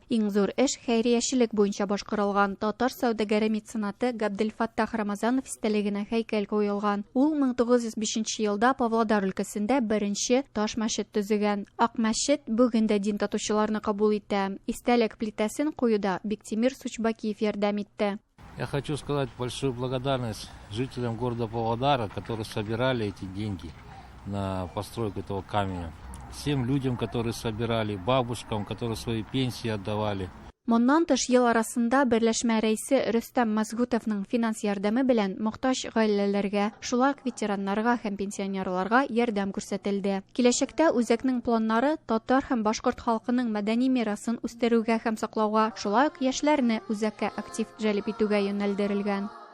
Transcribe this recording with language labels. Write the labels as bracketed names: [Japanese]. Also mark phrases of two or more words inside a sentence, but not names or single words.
[Tatar] Иң зур эш хәйриячелек буенча башкарылган. Татар сәүдәгәре меценаты Габделфаттах Рамазанов истәлегенә һәйкәл куелган. Ул 1905 елда Павлодар өлкәсендә беренче таш мәчет төзегән. Ак мәчет бүгендә дин татучыларны кабул итә. Истәлек плитәсен куюда Биктимир Сучбакиев ярдәм итте. [Russian] Я хочу сказать большую благодарность жителям города Павлодара, которые собирали эти деньги на постройку этого камня. Всем людям, которые собирали, бабушкам, которые свои пенсии отдавали. [Tatar] Моннан тыш ел арасында берләшмә рәисе Рөстәм Мазгутовның финанс ярдәме белән мохтаҗ гаиләләргә, шулай ук ветераннарга һәм пенсионерларга ярдәм күрсәтелде. Киләчәктә үзәкнең планнары татар һәм башкорт халкының мәдәни мирасын үстерүгә һәм саклауга, шулай ук яшьләрне үзәккә актив җәлеп итүгә юнәлдерелгән.